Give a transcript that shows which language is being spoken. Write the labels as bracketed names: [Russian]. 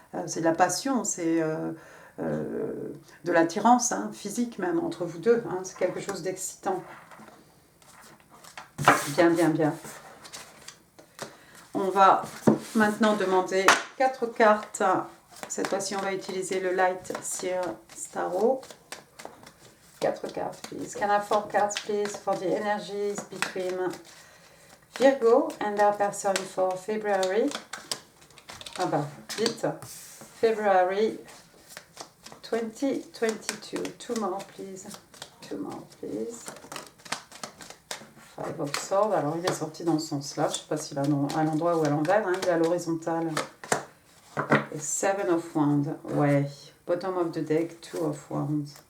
[French] C'est de la passion, c'est... de l'attirance, hein, physique même, entre vous deux. Hein, c'est quelque chose d'excitant. Bien, bien, bien. On va maintenant demander 4 cartes. Cette fois-ci, on va utiliser le Light Seer Starro. 4 cartes, please. [English] Can I have 4 cards, please, for the energies between Virgo and their person for February? [French] Ah bah, vite. [English] February 2022. 2 more, please. 2 more, please. 5 of Swords. [French] Alors, il est sorti dans ce sens-là. Je ne sais pas s'il est à l'endroit ou à l'envers. Hein. Il est à l'horizontale. Et [English] 7 of Wands. [French] Ouais. [English] Bottom of the deck, 2 of Wands.